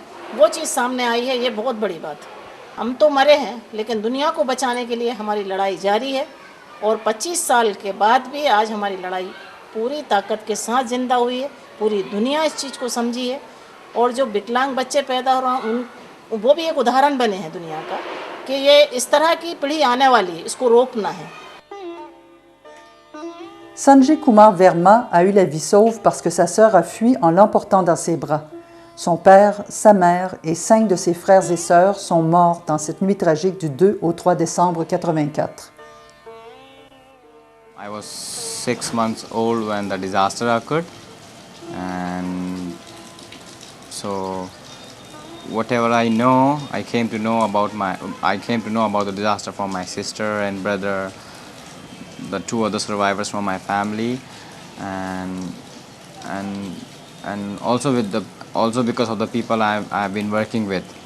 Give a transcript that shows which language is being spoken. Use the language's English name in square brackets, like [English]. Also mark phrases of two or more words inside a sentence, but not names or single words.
[Hindi] वो चीज़ सामने आई है, ये बहुत बड़ी बात है। हम तो मरे हैं लेकिन दुनिया को बचाने के लिए हमारी लड़ाई जारी है और 25 साल के बाद भी आज हमारी लड़ाई पूरी ताकत के साथ ज़िंदा हुई है। पूरी दुनिया इस चीज़ को समझी है और जो विकलांग बच्चे पैदा हो रहे हैं वो भी एक उदाहरण बने हैं दुनिया का कि ये इस तरह की पीढ़ी आने वाली है, इसको रोकना है। [French] Sanjay Kumar Verma a eu la vie sauve parce que sa sœur a fui en l'emportant dans ses bras. Son père, sa mère et 5 de ses frères et sœurs sont morts dans cette nuit tragique du 2 au 3 décembre 84. [English] I was 6 months old when the disaster occurred, and so whatever I know, I came to know about the disaster from my sister and brother, the 2 other survivors from my family, and also because of the people I've been working with.